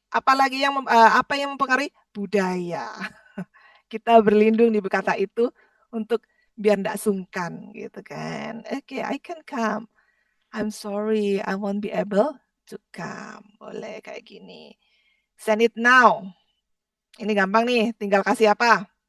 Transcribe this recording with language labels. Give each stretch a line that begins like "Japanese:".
Indonesian: Apalagi yang apa yang mempengaruhi budaya. Kita berlindung di kata itu untuk biar enggak sungkan gitu kan.
English: Okay, I can come. I'm sorry, I won't be able to come.
Indonesian: Boleh kayak gini.
English: Send it now.
Indonesian: Ini gampang nih, tinggal kasih apa?